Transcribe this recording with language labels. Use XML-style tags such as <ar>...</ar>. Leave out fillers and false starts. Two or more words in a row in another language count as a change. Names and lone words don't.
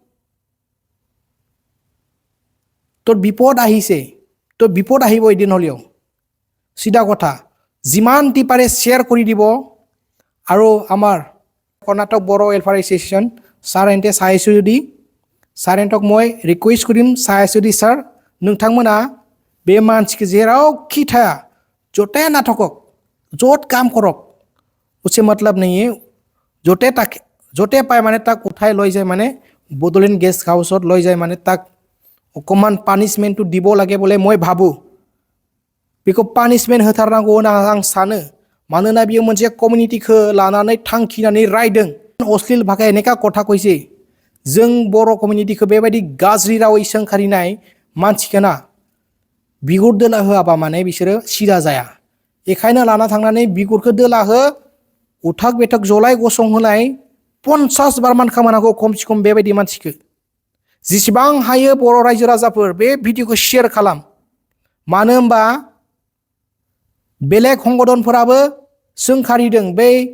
<as>তোৰ বিপদ আহিছে তোৰ বিপদ আহিব এদিন হ'লেও চিধা কথা যিমান টি পাৰে শ্বেয়াৰ কৰি দিব আৰু আমাৰ কৰ্ণাটক বড়ো ৱেলফেয়াৰ এছ'চিয়েশ্যন ছাৰেণ্টে চাই আছোঁ যদি ছাৰেণ্টক মই ৰিকুৱেষ্ট কৰিম চাই আছোঁ যদি ছাৰ</as> <brx>नोंथांमोना बे मानसिखौ जेरावखि थाया</brx> <as>য'তে নাথাকক য'ত কাম কৰক</as> <hi>उसे मतलब नहीं है</hi> <as>য'তে পায় মানে তাক উঠাই লৈ যায় মানে বড়োলেণ্ড গেষ্ট হাউচত লৈ যায় মানে তাক অকণমান পানিছমেণ্টটো দিব লাগে বুলি মই ভাবোঁ</as> <brx>बेखौ पानिशमेन्ट होथारनांगौ होनना आं सानो मानोना बियो मोनसे कमिउनिटिखौ लानानै थांखिनानै रायदों अश्लील भाषा</brx> <as>এনেকা কথা কৈছে</as> <brx>जों बर' कमिउनिटिखौ बेबायदि गाज्रि रावै सोंखारिनाय मानसिखौ ना बिगुर दोला होआबा माने बिसोरो सिदा जाया बेखायनो लाना थांनानै बिगुरखौ दोला हो उथाक बेथाक जलाय गसंहोनाय 50 बार मान खालामनांगौ खमसे खम बेबायदि मानसिखौ जेसेबां हायो बर' रायजो राजाफोर बे भिडिअखौ शेयार खालाम मानो होनबा बेलेग संगठनफोराबो सोंखारिदों बै</brx>